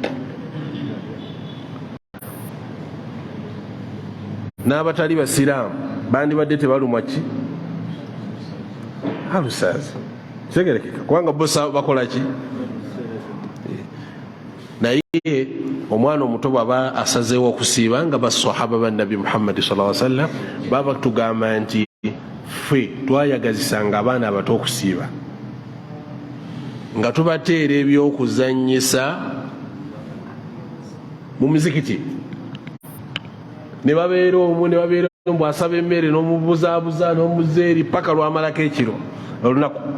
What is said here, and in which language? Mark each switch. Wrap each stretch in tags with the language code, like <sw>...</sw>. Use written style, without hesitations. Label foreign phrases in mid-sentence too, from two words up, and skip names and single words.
<lg>n'abatali basiraamu bandibadde tebalumwa ki alusaazi kitegerekeka kubanga bo bakola ki. naye omwana omuto bwaba asazeewo okusiiba nga basahaba ba Nabi Muhammad</lg> <ar>صلى الله عليه وسلم</ar> <lg>baba tugamba nti ffe twayagazisanga abaana abato okusiiba nga tubateera ebyokuzannyisa mu mizikiti ne babeera omwo ne babeera mbu asaba emmere n'omubuzaabuza n'omuzeeri paka lwamalako ekiro olunaku.</lg>